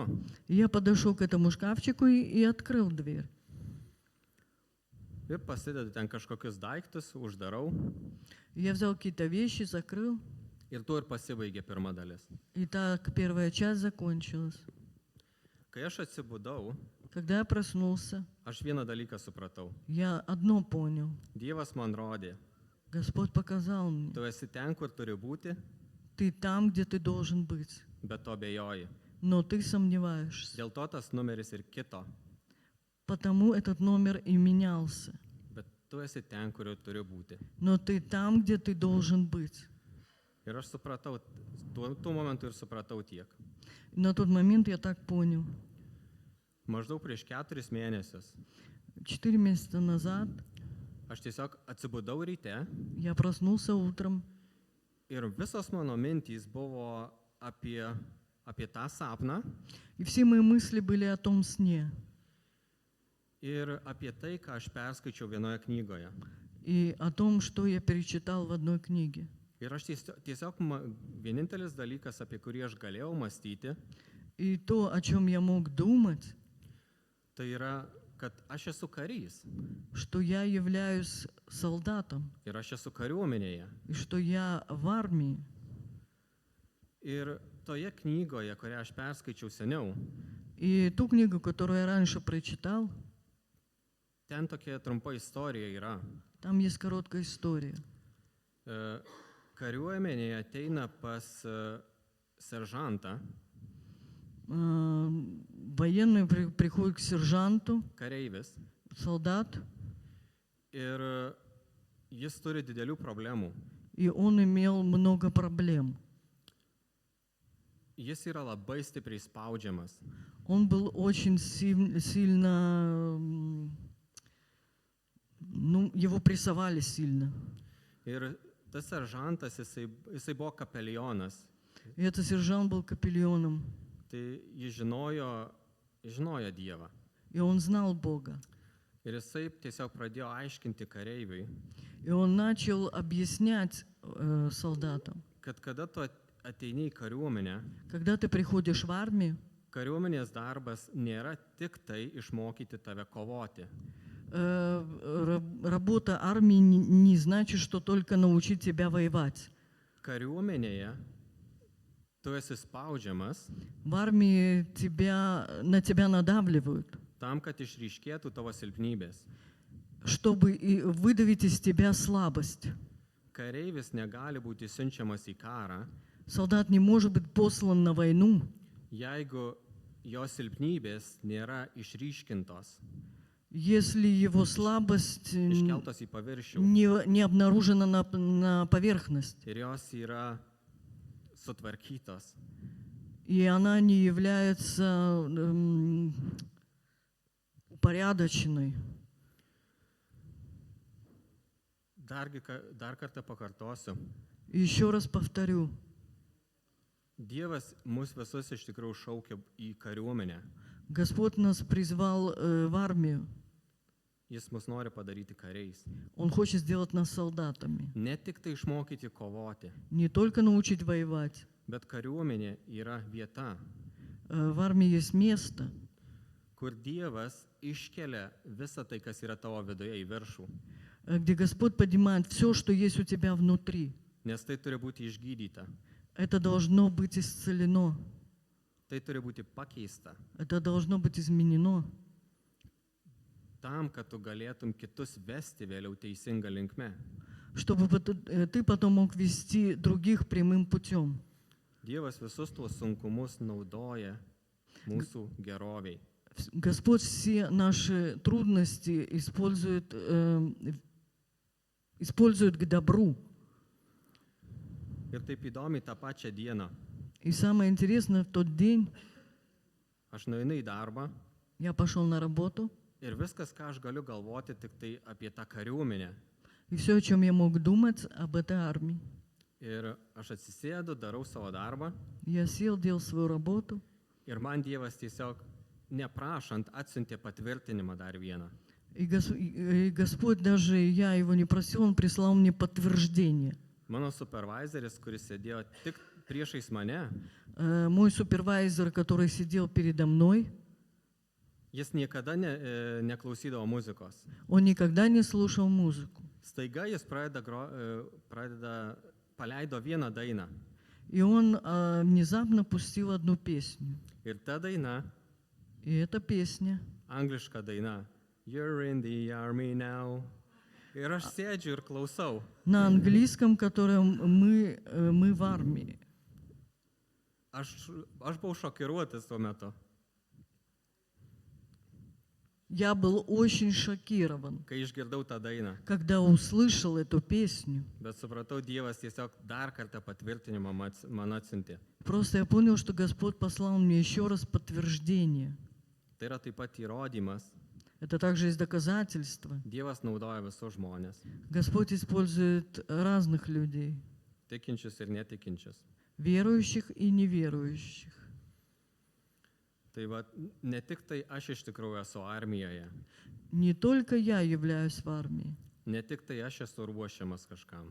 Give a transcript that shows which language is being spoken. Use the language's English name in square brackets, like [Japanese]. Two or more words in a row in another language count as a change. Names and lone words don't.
[Russian] И я подошел к этому шкафчику и открыл дверь. [Lithuanian] Ir pasidedu ten kažkokius daiktus, uždarau. [Russian] И я взял какие-то вещи, закрыл. [Lithuanian] Ir tuo ir pasibaigė pirma dalis. [Russian] И так первая часть закончилась. [Lithuanian] Kai aš atsibudau, [Russian] Когда я проснулся, [Lithuanian] aš vieną dalyką supratau. [Russian] я одно понял. [Lithuanian] Dievas man rodė, [Russian] Господь показал мне: [Lithuanian] tu esi ten, kur turi būti, [Russian] ты там, где ты должен быть, [Lithuanian] bet to bejoji. [Russian] но ты сомневаешься. [Lithuanian] Dėl to tas numeris ir kito, [Russian] Потому этот номер и менялся. [Lithuanian] bet tu esi ten, kur turi būti. [Russian] Но ты там, где ты должен быть. [Lithuanian] Ir aš supratau, tuo momentu ir supratau tiek. [Russian] И на тот момент я так понял. [Lithuanian] Maždaug prieš 4 mėnesius [Russian] 4 месяца назад [Lithuanian] aš tiesiog atsibudau ryte [Russian] я проснулся утром, [Lithuanian] ir visos mano mintys buvo apie tą sapną [Russian] и все мои мысли были о том сне [Lithuanian] ir apie tai, ką aš perskaičiau vienoje knygoje. [Russian] и о том, что я перечитал в одной книге. [Lithuanian] Ir aš tiesiog vienintelis dalykas, apie kurį aš galėjau mąstyti, [Russian] И то, о чем я мог думать, [Lithuanian] tai yra kad aš esu karys [Russian] что я являюсь солдатом [Lithuanian] ir aš esu kariuomenėje. [Russian] и что я в армии. [Lithuanian] Ir toje knygoje, kurią aš perskaičiau seniau, [Russian] И ту книгу, которую я раньше прочитал, [Lithuanian] ten tokia trumpa istorija yra. [Russian] там есть короткая история. [Lithuanian] E, Kariuomenėje ateina pas seržantą, [Russian] Военный приходит к сержанту, [Lithuanian] kareivis, [Russian] солдат, [Lithuanian] ir jis turi didelių problemų. [Russian] и он имел много проблем. [Lithuanian] Jis yra labai stipriai spaudžiamas. [Russian] Он был очень сильно, его прессовали сильно. [Lithuanian] Ir tas seržantas, jisai buvo kapelionas. [Russian] И этот сержант был капеллионом, [Lithuanian] Tai jis žinojo Dievą. [Russian] и он знал Бога. [Lithuanian] Ir jisai tiesiog pradėjo aiškinti kareiviui, [Russian] И он начал объяснять солдатам, [Lithuanian] kad kada tu ateini į kariuomenę, [Russian] когда ты приходишь в армию, [Lithuanian] kariuomenės darbas nėra tik tai išmokyti tave kovoti. [Russian] работа армии не значит, что только научить тебя воевать. [Lithuanian] Kariuomenėje tu esi spaudžiamas [Russian] В армии на тебя надавливают, [Lithuanian] tam, kad išryškėtų tavo silpnybės. [Russian] чтобы выдавить из тебя слабость. [Lithuanian] Kareivis negali būti siunčiamas į karą, [Russian] Солдат не может быть послан на войну, [Lithuanian] jeigu jo silpnybės nėra išryškintos, [Russian] если его слабость [Lithuanian] iškeltos į paviršių [Russian] не обнаружена на поверхность, [Lithuanian] ir jos yra sutvarkytos. [Russian] и она не является упорядоченной. [Lithuanian] Dar kartą pakartosiu. [Russian] Еще раз повторю, [Lithuanian] Dievas mus visus iš tikrųjų šaukia į kariuomenę. [Russian] Господь нас призвал в армию. [Lithuanian] Jis mus nori padaryti kariais. [Russian] Он хочет сделать нас солдатами. [Lithuanian] Ne tik tai išmokyti kovoti, [Russian] Не только научить воевать. [Lithuanian] bet kariuomenė yra vieta, [Russian] В армии есть место, [Lithuanian] kur Dievas iškelia visą tai, kas yra tavo viduje, į viršų. [Russian] где Господь поднимает все, что есть у тебя внутри. [Lithuanian] Nes tai turi būti išgydyta, [Russian] Это должно быть исцелено. [Lithuanian] tai turi būti pakeista, [Russian] Это должно быть изменено, [Lithuanian] tam, kad tu galėtum kitus vesti vėliau teisinga linkme. [Russian] чтобы ты потом мог вести других прямым путем. [Lithuanian] Dievas visus tuos sunkumus naudoja mūsų geroviai. [Russian] Господь все наши трудности использует к добру. [Lithuanian] Ir taip įdomiai tą pačią dieną [Russian] И самое интересное, в тот день [Lithuanian] aš nueinu į darbą [Russian] я пошел на работу, [Lithuanian] ir viskas, ką aš galiu galvoti, tik tai apie tą kariuomenę. [Russian] и все, о чем я мог думать, об этой армии. [Lithuanian] Ir aš atsisėdu, darau savo darbą [Russian] Я сел, делал свою работу, [Lithuanian] ir man Dievas tiesiog neprašant atsiuntė patvirtinimą dar vieną. [Russian] и Господь, даже я его не просил, Он прислал мне подтверждение. [Lithuanian] Mano supervisoris, kuris sėdėjo tik priešais mane, [Russian] Мой супервайзер, который сидел передо мной, [Lithuanian] jis niekada neklausydavo muzikos. [Russian] он никогда не слушал музыку. [Lithuanian] Staiga jis paleido vieną dainą. [Russian] И он внезапно пустил одну песню. [Lithuanian] Ir ta daina, [Russian] И эта песня, [Lithuanian] angliška daina, [English] You're in the army now. [Lithuanian] Ir aš sėdžiu ir klausau. [Russian] на английском, которым мы в армии. [Lithuanian] Aš buvau šokiruotas tuo metu, [Russian] Я был очень шокирован, [Lithuanian] kai išgirdau tą dainą. [Russian] когда услышал эту песню. [Lithuanian] Bet supratau, Dievas tiesiog dar kartą patvirtinimą man atsiuntė. [Russian] Просто я понял, что Господь послал мне еще раз подтверждение. [Lithuanian] Tai yra taip pat įrodymas. [Russian] Это также есть доказательство. [Lithuanian] Dievas naudoja visus žmonės, [Russian] Господь использует разных людей, [Lithuanian] tikinčius ir netikinčius. [Russian] верующих и неверующих. [Lithuanian] Tai va, ne tik tai aš iš tikrųjų esu armijoje, [Russian] Не только я являюсь в армии, [Lithuanian] ne tik tai aš esu ruošiamas kažkam.